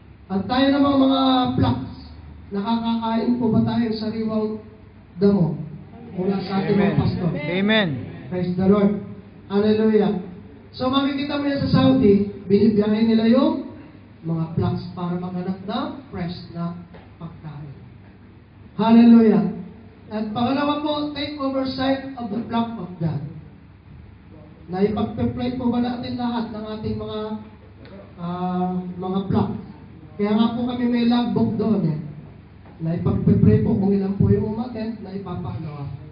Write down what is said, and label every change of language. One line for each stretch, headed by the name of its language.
Filipino: At tayo namang mga flocks, nakakakain po ba tayo ng sariwang damo mula sa ating Amen. mga pastor? Amen.
English: Praise the Lord. Hallelujah.
Filipino: So makikita mo yan sa Saudi, binibiyahin nila yung mga flocks para maghanap ng fresh na pagkain. Hallelujah. At pangalawa po,
English: take oversight of the flock of God.
Filipino: Na ipagpe-pray po ba natin lahat ng ating mga flock. Kaya nga po kami may logbook doon na ipagpe-pray po kung ilan po yung umattend na ipapagawa.